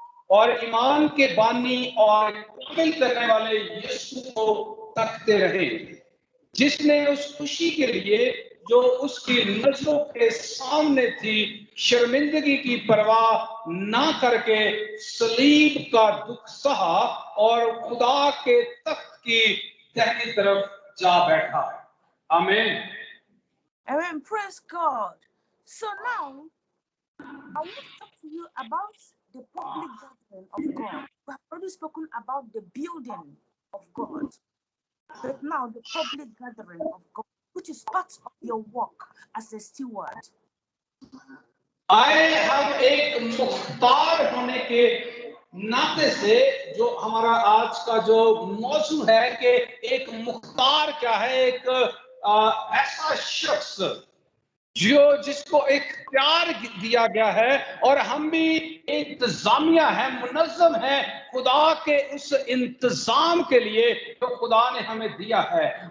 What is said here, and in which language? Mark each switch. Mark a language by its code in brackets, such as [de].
[hi] और ईमान के बानी और कामिल करने वाले यीशु को तकते रहे, जिसने उस खुशी के लिए जो उसकी नजरों के सामने थी शर्मिंदगी की परवाह ना करके सलीब का दुख सहा और खुदा के तख्त की दाहिनी तरफ जा बैठा। आमीन। [en] Amen. Praise God. So now, I want to talk to you about the public gathering of God. We have already spoken about the building of God, but now the public gathering of God, which is part of your work as a steward. [hi] आए हम एक मुख्तार होने के नाते से, जो हमारा आज का जो मौजू है कि एक मुख्तार क्या है, एक ऐसा शख्स जिसको इख्तियार दिया गया है, और हम भी इंतजामिया है, मुनज़्ज़म है खुदा के उस इंतजाम के लिए जो खुदा ने हमें दिया है।